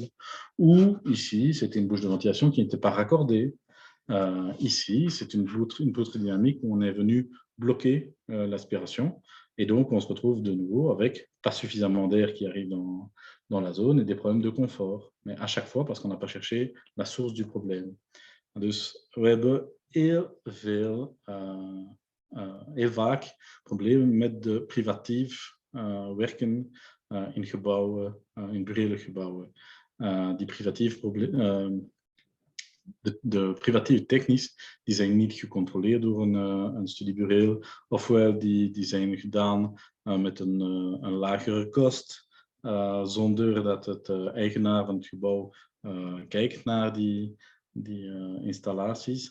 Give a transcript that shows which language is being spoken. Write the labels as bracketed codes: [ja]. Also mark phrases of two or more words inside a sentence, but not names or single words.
[fr] Ou ici, c'était une bouche de ventilation qui n'était pas raccordée. Ici, c'est une poutre dynamique où on est venu bloquer l'aspiration. Et donc, on se retrouve de nouveau avec pas suffisamment d'air qui arrive dans la zone et des problèmes de confort. Mais à chaque fois, parce qu'on n'a pas cherché la source du probleem. [nl] Dus we hebben heel vaak problemen met de privatief werken in gebouwen, in burgerlijke gebouwen. Die privatief problemen. De privatieve technisch, die zijn niet gecontroleerd door een studiebureau, ofwel die zijn gedaan met een lagere kost, zonder dat het eigenaar van het gebouw kijkt naar die installaties.